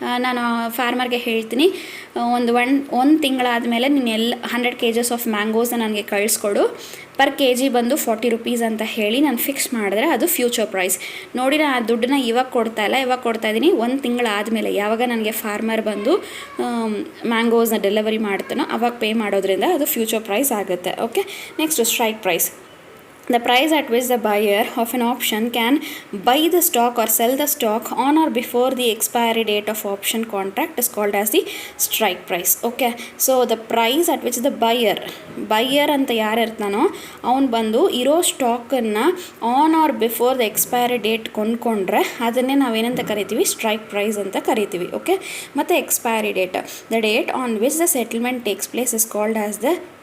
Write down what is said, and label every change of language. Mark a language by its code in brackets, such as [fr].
[kn] ನಾನು ಫಾರ್ಮರ್ಗೆ ಹೇಳ್ತೀನಿ, ಒಂದು ತಿಂಗಳಾದ ಮೇಲೆ ನೀನು 100 kgs ಆಫ್ ಮ್ಯಾಂಗೋಸ್ನ ನನಗೆ ಕಳಿಸ್ಕೊಡು, ಪರ್ kg ಬಂದು 40 rupees ಅಂತ ಹೇಳಿ ನಾನು ಫಿಕ್ಸ್ ಮಾಡಿದ್ರೆ ಅದು ಫ್ಯೂಚರ್ ಪ್ರೈಸ್. ನೋಡಿ, ನಾನು ಆ ದುಡ್ಡನ್ನ ಇವಾಗ ಕೊಡ್ತಾ ಇಲ್ಲ, ಇವಾಗ ಕೊಡ್ತಾ ಇದ್ದೀನಿ. 1 ತಿಂಗಳಾದಮೇಲೆ ಯಾವಾಗ ನನಗೆ ಫಾರ್ಮರ್ ಬಂದು ಮ್ಯಾಂಗೋಸ್ನ ಡೆಲಿವರಿ ಮಾಡ್ತಾನೋ ಅವಾಗ ಪೇ ಮಾಡೋದ್ರಿಂದ ಅದು ಫ್ಯೂಚರ್ ಪ್ರೈಸ್ ಆಗುತ್ತೆ. Okay, next strike price. [en] The price at which the buyer of an option can buy the stock or sell the stock on or before the expiry date of option contract is called as the strike price. Okay, so the price at which the buyer [kn] ಅಂತ ಯಾರು ಇರ್ತಾನೋ ಅವನು ಬಂದು ಇರೋ ಸ್ಟಾಕನ್ನು [en] on or before the expiry date [kn] ಕೊಂಡ್ಕೊಂಡ್ರೆ ಅದನ್ನೇ ನಾವೇನಂತ ಕರಿತೀವಿ? Strike price ಅಂತ ಕರಿತೀವಿ. ಓಕೆ, ಮತ್ತು expiry date, [en] the date on which the settlement takes place is called as the